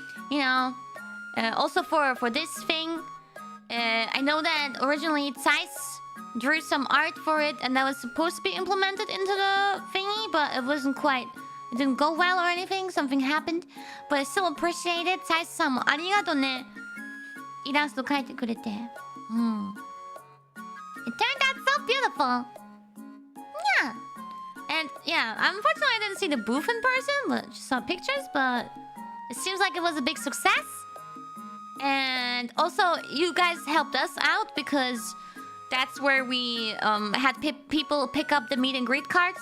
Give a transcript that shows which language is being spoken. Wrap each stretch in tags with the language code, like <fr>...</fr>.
<en>You know, also for this thing. I know that originally Zeiss drew some art for it, and that was supposed to be implemented into the thingy, but it wasn't quite... It didn't go well or anything. Something happened. But I still appreciate it.</en> <ja>Zeissさんもありがとね。イラスト描いてくれて。うん。</ja> <en>It turned out so beautiful. Yeah. And yeah, unfortunately I didn't see the booth in person, but just saw pictures. But it seems like it was a big success. And also, you guys helped us out because that's where we had people pick up the meet and greet cards.</en>